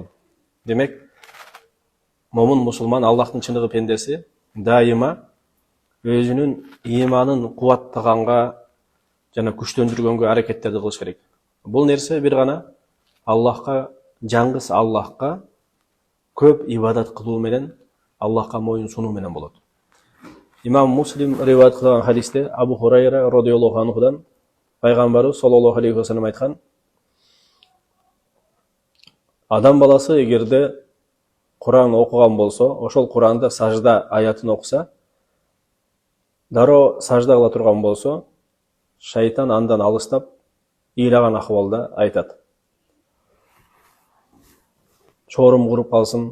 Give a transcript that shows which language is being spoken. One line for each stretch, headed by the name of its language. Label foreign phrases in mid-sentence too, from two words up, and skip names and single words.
Kyrgyz: Демек, момун мусулман, Аллахтын чыныгы пендеси дайыма өзүнүн ыйманын кубаттаганга жана күчтөндүргөнгө аракеттерди кылыш керек. Бул нерсе бир гана Аллахка, жаңгыс Аллахка көп ибадат кылуу менен, Аллахка моюн сунуу менен болот. Имам Муслим риваят кылган хадисте Абу Хурайра
Arabic: رضي الله عنه
Kyrgyz: пайгамбарыбыз
Arabic: صلى الله عليه وسلم
Kyrgyz: айткан: адам баласы эгерде Кур'ан окуган болсо, ошол Кур'анда сажда аятын окуса, дароо сажда кыла турган болсо, шайтан андан алыстап, ыйлаган акыбалда айтат: чорум куруп калсын.